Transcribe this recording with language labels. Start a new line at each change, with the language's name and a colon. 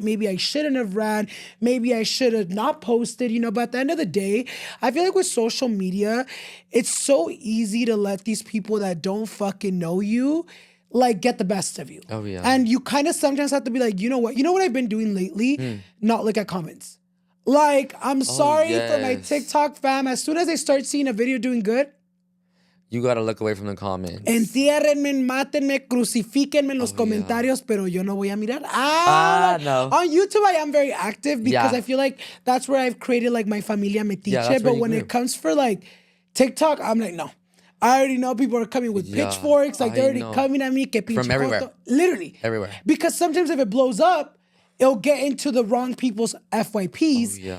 English: Maybe I shouldn't have ran. Maybe I should have not posted, But at the end of the day, I feel like with social media, it's so easy to let these people that don't fucking know you like get the best of you. Oh, yeah. And you kind of sometimes have to be like, you know what I've been doing lately? Not look at comments. Like, I'm sorry for my TikTok fam. As soon as they start seeing a video doing good, you gotta look away from the comments.
Spanish: Entiérrenme, mátenme, crucifíquenme en los comentarios, pero yo no voy a mirar.
English: No. On YouTube, I am very active because I feel like that's where I've created like my
Spanish: familia metiche.
English: But when it comes for like TikTok, I'm like, no. I already know people are coming with pitchforks. Like, they're already coming at me.
Spanish: Que pinche
English: from everywhere.
Spanish: Coto.
English: Literally. Everywhere. Because sometimes if it blows up, it'll get into the wrong people's FYPs.